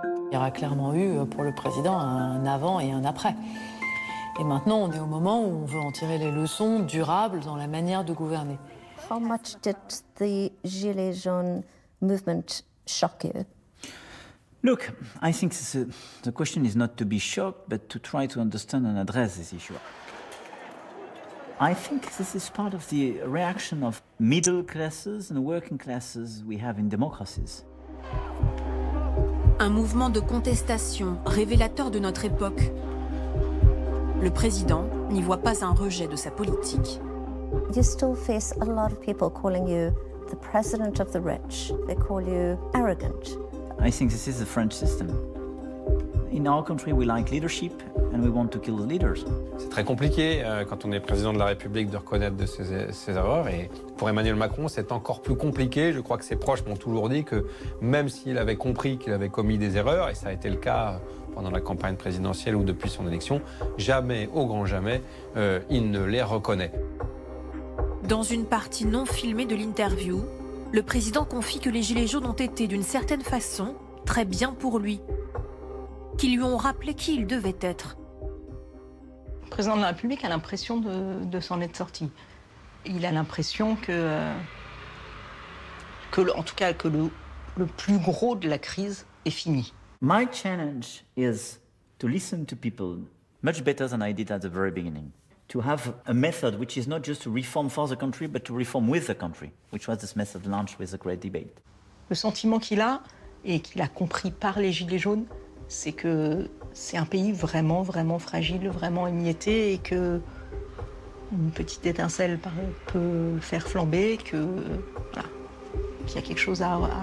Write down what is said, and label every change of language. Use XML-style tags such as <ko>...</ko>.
<fr>Il y aura clairement eu pour le président un avant et un après. Et maintenant, on est au moment où on veut en tirer les leçons durables dans la manière de gouverner.</fr> <en>How much did the Gilets jaunes movement shock you? Look, I think the question is not to be shocked, but to try to understand and address this issue. I think this is part of the reaction of middle classes and working classes we have in democracies.</en> <fr>Un mouvement de contestation révélateur de notre époque. Le président n'y voit pas un rejet de sa politique.</fr> <en>You still face a lot of people calling you the president of the rich. They call you arrogant. I think this is the French system. In our country, we like leadership and we want to kill the leaders.</en> <fr>C'est très compliqué quand on est président de la République de reconnaître de ses erreurs. Et pour Emmanuel Macron, c'est encore plus compliqué. Je crois que ses proches m'ont toujours dit que même s'il avait compris qu'il avait commis des erreurs, et ça a été le cas pendant la campagne présidentielle ou depuis son élection, jamais, au grand jamais, il ne les reconnaît. Dans une partie non filmée de l'interview, le président confie que les Gilets jaunes ont été d'une certaine façon très bien pour lui, qui lui ont rappelé qui il devait être. Le président de la République a l'impression de s'en être sorti. Il a l'impression en tout cas, que le plus gros de la crise est fini.</fr> <en>My challenge is to listen to people much better than I did at the very beginning. To have a method which is not just to reform for the country, but to reform with the country, which was this method launched with the Great Debate.</en> <fr>Le sentiment qu'il a, et qu'il a compris par les Gilets jaunes, c'est que c'est un pays vraiment, vraiment fragile, vraiment émietté, et que une petite étincelle peut le faire flamber, qu'il y a quelque chose à...</fr>